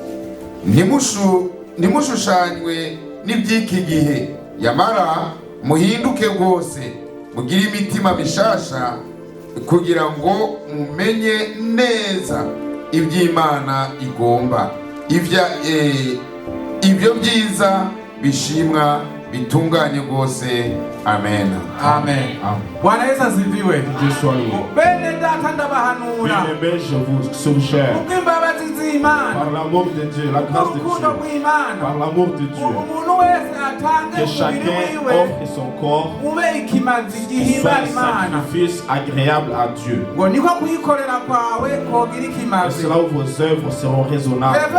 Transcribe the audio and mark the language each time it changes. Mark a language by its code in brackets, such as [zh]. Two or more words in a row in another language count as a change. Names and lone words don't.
[rn] Ntimushushanywe n'iby'iki gihe, yamara muhinduke rwose, mugire imitima mishasha, kugira ngo mumenye neza iby'Imana igomba, ibyo byiza bishimwa bitunganye rwose. Amen. [sw] Amen. Bwana Yesu asifiwe. [fr] Dieu soit loué. [rn] Bene data ndabahanura. [fr] Bien-aimés, je vous suggère, par l'amour de Dieu, la grâce de Dieu, par l'amour de Dieu, que chacun offre son corps pour faire un sacrifice agréable à Dieu. Et c'est là où vos œuvres seront raisonnables.